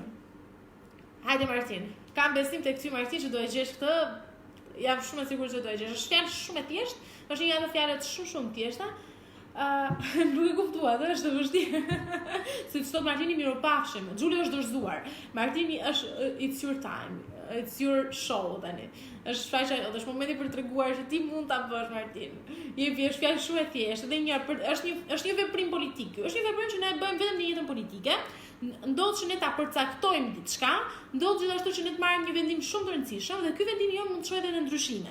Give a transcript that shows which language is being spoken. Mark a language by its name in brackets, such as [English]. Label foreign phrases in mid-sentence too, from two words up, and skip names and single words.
[Albanian] Hajde Martin, kam besim tek ty Martin që do e gjesh këtë. Jam shumë e sigurt që do e gjesh. Është fjalë shumë e thjeshtë, është një nga ato fjalët shumë të thjeshta. Nuk e kuptua, dhe është të vështirë. Se sot Martini miropafshim, Giulio është dorëzuar. Martini është [English] it's your time, it's your show [Albanian] tani. Është momenti për të treguar që ti mund ta bësh Martin. Është fjalë shumë e thjeshtë dhe është një veprim politik. Është një veprim që ne e bëjmë vetëm në jetën politike. Ndodh që ne ta përcaktojmë diçka, ndodh gjithashtu që ne të marrim një vendim shumë të rëndësishëm dhe ky vendim jon mund të çojë edhe në ndryshime.